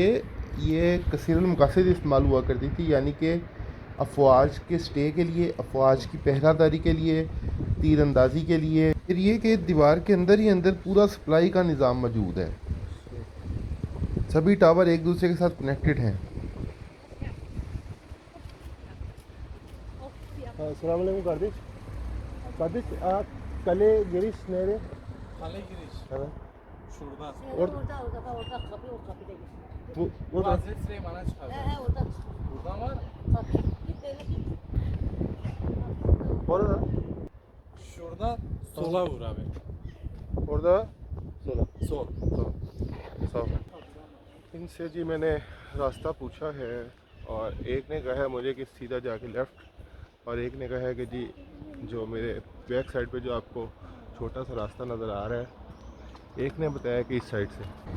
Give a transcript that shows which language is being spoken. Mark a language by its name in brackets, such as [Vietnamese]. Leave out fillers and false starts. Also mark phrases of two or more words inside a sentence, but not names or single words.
[Urdu] یہ کثیر المقاصد استعمال ہوا کرتی تھی، یعنی کہ افواج کے سٹے کے لیے، افواج کی پہرہ داری کے لیے، تیر اندازی کے لیے. پھر یہ کہ دیوار کے اندر ہی اندر پورا سپلائی کا نظام موجود ہے. سبھی ٹاور ایک دوسرے کے ساتھ کنیکٹڈ ہیں. [Arabic] السلام عليكم [Turkish] kardeş, kale giriş nereye? Kale giriş. Evet. Şuradan. Orada kapı, o kapıda gir. Bu Bu da Hazreti Süleyman'a çıkar. Orada. Buradan var. Kapı. Git böyle git. orada Şuradan sola vur abi. orada sola Sol. [Urdu] صاف. ان سے جی میں نے راستہ پوچھا ہے، اور ایک نے کہا ہے مجھے کہ سیدھا جا کے لیفٹ، اور ایک نے کہا ہے کہ جی جو میرے [English] back side [Urdu] پہ جو آپ کو چھوٹا سا راستہ نظر آ رہا ہے، ایک نے بتایا کہ اس سائیڈ سے.